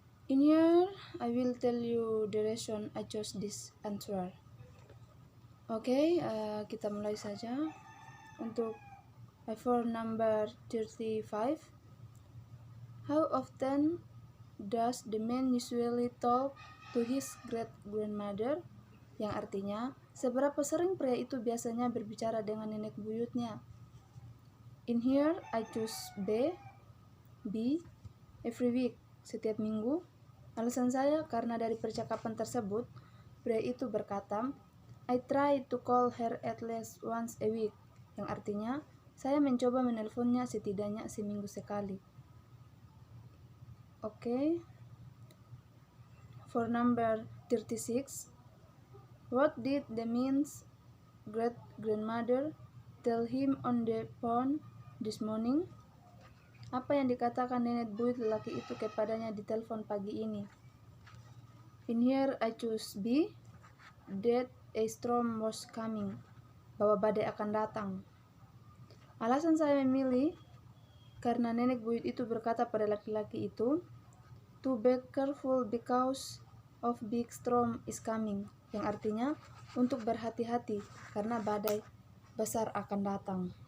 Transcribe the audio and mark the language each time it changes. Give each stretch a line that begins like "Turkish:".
English: In here, I will tell you the reason I chose this answer.
Indonesian: Oke, kita mulai saja. Untuk
English: for number 35, how often does the man usually talk to his great-grandmother?
Indonesian: Yang artinya, seberapa sering pria itu biasanya berbicara dengan nenek buyutnya?
English: In here, I choose B, every week,
Indonesian: setiap minggu. Alasan saya karena dari percakapan tersebut, pria itu berkata,
English: I try to call her at least once a week,
Indonesian: yang artinya, saya mencoba menelponnya setidaknya seminggu sekali. Oke.
English: For number 36, what did the man's great-grandmother tell him on the phone this morning?
Indonesian: Apa yang dikatakan nenek buyut lelaki itu kepadanya di telepon pagi ini?
English: In here I choose B, that a storm was coming,
Indonesian: bahwa badai akan datang. Alasan saya memilih karena nenek buyut itu berkata pada laki-laki itu,
English: to be careful because of big storm is coming,
Indonesian: yang artinya untuk berhati-hati karena badai besar akan datang.